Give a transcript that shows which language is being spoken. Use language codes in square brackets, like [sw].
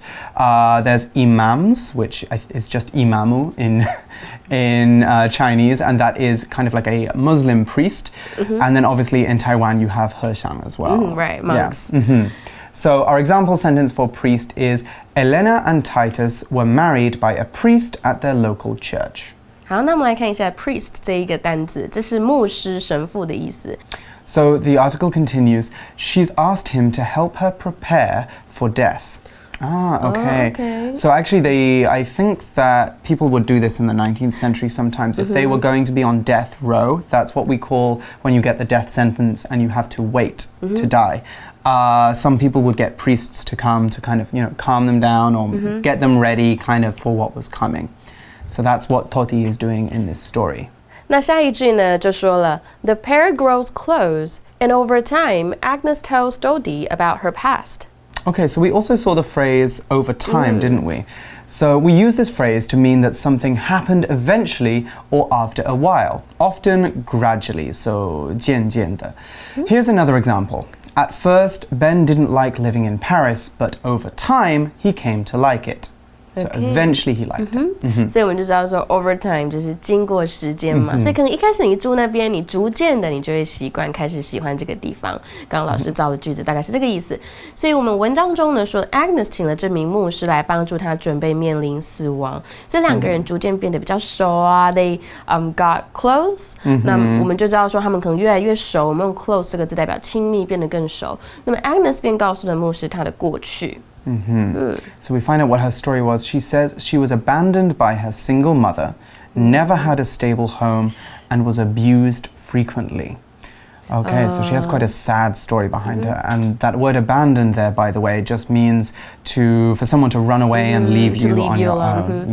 [en] There's imams, which is just imamu in Chinese, and that is kind of like a Muslim priest. And then obviously in Taiwan, you have Heshang as well. Right, monks. Yeah. So our example sentence for priest is Elena and Titus were married by a priest at their local church. [zh] 好，那我们来看一下 priest 这一个单字，这是牧师、神父的意思。 [en] So the article continues, she's asked him to help her prepare for death. Okay. Okay. So actually I think that people would do this in the 19th century sometimes. If they were going to be on death row, that's what we call when you get the death sentence and you have to wait to die. Some people would get priests to come to kind of, calm them down or get them ready kind of for what was coming. So that's what Toti is doing in this story. [zh] 那下一句呢就说了 [en] The pair grows close, and over time, Agnes tells Dodi about her past. Okay, so we also saw the phrase over time, didn't we? So we use this phrase to mean that something happened eventually or after a while, often gradually, so [zh] 渐渐的. [en] Here's another example. At first, Ben didn't like living in Paris, but over time, he came to like it. So eventually he liked it. [zh] 所以我们就知道说 over time 就是经过时间嘛，所以可能一开始你住那边，你逐渐的你就会习惯，开始喜欢这个地方。刚刚老师造的句子大概是这个意思。所以我们文章中呢说 Agnes 请了这名牧师来帮助他准备面临死亡，所以两个人逐渐变得比较熟啊。 [en] They got close。 [zh] 那我们就知道说他们可能越来越熟。我们用 close 这个字代表亲密，变得更熟。那么 Agnes 便告诉了牧师他的过去。 [en] So we find out what her story was. She says she was abandoned by her single mother, never had a stable home, and was abused frequently. Okay, so she has quite a sad story behind her. And that word abandoned there, by the way, just means for someone to run away and leave you on your own.